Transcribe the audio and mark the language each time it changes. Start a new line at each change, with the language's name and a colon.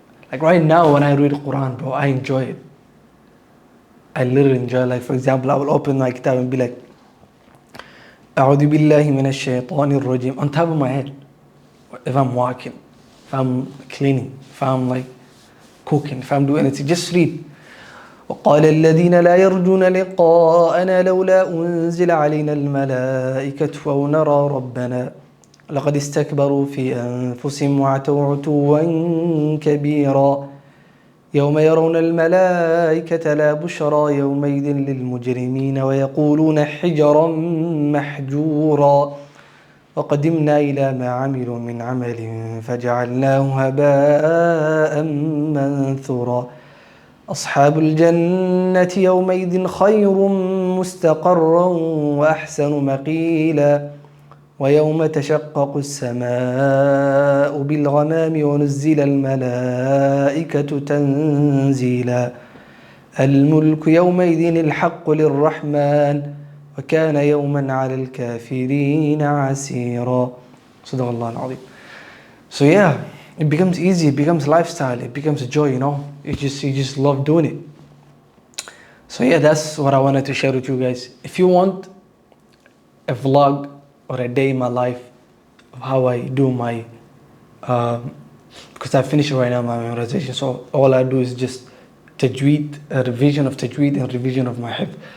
English: Like right now when I read Quran, bro, I enjoy it. I literally enjoy it. Like for example, I will open my kitab and be like,
Arabic: أعوذ بالله من الشيطان الرجيم
English: on top of my head. If I'm walking, if I'm cleaning, if I'm like cooking, if I'm doing anything, just read.
Arabic: وقال الذين لا يرجون لقاءنا لولا أنزل علينا الملائكة أو نرى ربنا لقد استكبروا في أنفسهم وعتوا عتوا كبيرا يوم يرون الملائكة لا بشرى يومئذ للمجرمين ويقولون حجرا محجورا وقدمنا إلى ما عملوا من عمل فجعلناه هباء منثورا أصحاب الجنة يومئذ خير مستقرا وأحسن مقيلا ويوم تشقق السماء بالغمام ونزل الملائكة تنزيلا الملك يومئذ الحق للرحمن وكان يوما على الكافرين عسيرا صدق الله العظيم.
English: So yeah, it becomes easy, it becomes lifestyle, it becomes a joy, you just love doing it. So yeah, that's what I wanted to share with you guys. If you want a vlog or a day in my life of how I do my, because I finished right now my memorization, so all I do is just tajweed, a revision of tajweed and revision of my hifz.